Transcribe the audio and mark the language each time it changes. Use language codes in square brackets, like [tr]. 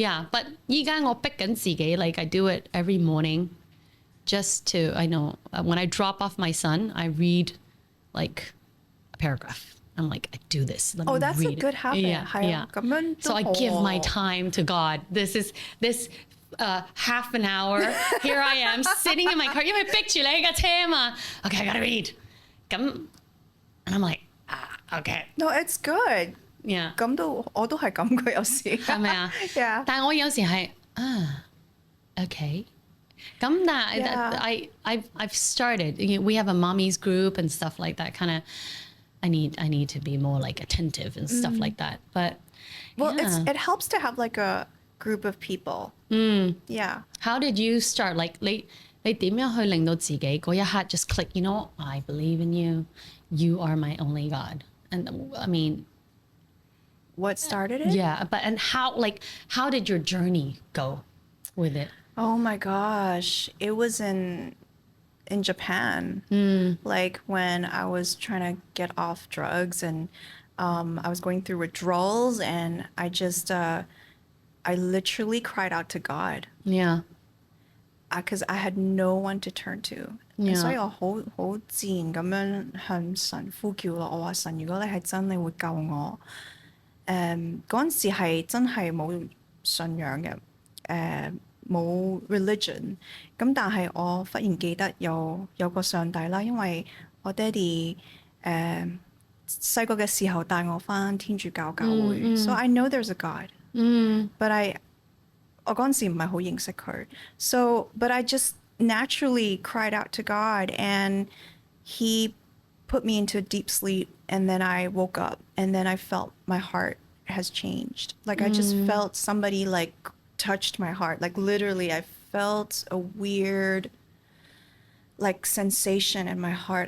[en] But [yue] 依家我逼緊自己 [en] like I do it every morning just to I know when I drop off my son I read like a paragraph. I'm like I do this. Let me that's read a good habit. Yeah. So I give my time to God. This half an hour. Here I am sitting in my car. [yue] 因為逼住你喺架車啊嘛。 [en] Okay, I gotta read. [yue] 咁 [en] And I'm like, okay. No, it's good. Yeah. [yue] 咁我都係咁嘅有時。係咪啊？ [en] Yeah. [yue] 但係我有時係okay. 咁但係 [en] I've started. We have a mommy's group and stuff like that. Kind of, I need to be more like attentive and stuff like that. But well, it helps to have like a group of people. Yeah. How did you start? [yue] Like 你點樣去令到自己嗰一刻 [en] just click? You know, I believe in you. You are my only God. And I mean, what started it? Yeah, and how did your journey go with it? Oh my gosh. It was in Japan. Like when I was trying to get off drugs and I was going through withdrawals and I just I literally cried out to God. Yeah. Because I had no one to turn to. [yue] 所以我好自然咁樣向神呼叫咯。我話神，如果你係真，你會救我。嗰陣時係真係冇信仰嘅，冇 religion。咁但係我忽然記得有個上帝啦，因為我爹哋細個嘅時候帶我返天主教教會。 [en] So I know there's a God. [yue] But 我嗰陣時唔係好認識佢。 [en] So but I just naturally cried out to God and he put me into a deep sleep and then I woke up and then I felt my heart has changed. Like I just felt somebody like touched my heart. Like literally I felt a weird like sensation in my heart.